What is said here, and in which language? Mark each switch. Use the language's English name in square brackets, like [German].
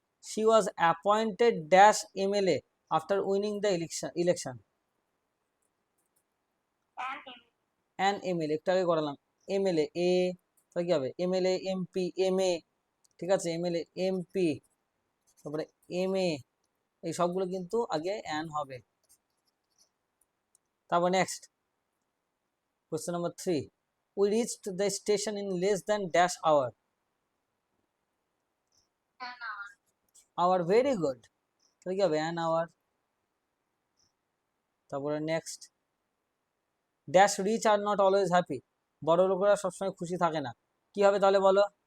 [English] she was appointed dash MLA after winning the election. an [Bangla] an MLA একটু আগে করালাম, MLA এ, তাহলে কি হবে? MLA MP MA, ঠিক আছে, MLA MP, তারপরে MA, এই সবগুলো কিন্তু আগে অ্যান হবে। [English] তারপর next question number 3, we reached the station in less than dash hour. an hour. hour, very good, [Bangla] তাহলে কি হবে? [English] an hour। [Bangla] তারপরে next, [English] dash rich are not always happy, [Bangla] বড় লোকেরা সবসময় খুশি থাকে না, কি হবে তাহলে বলো?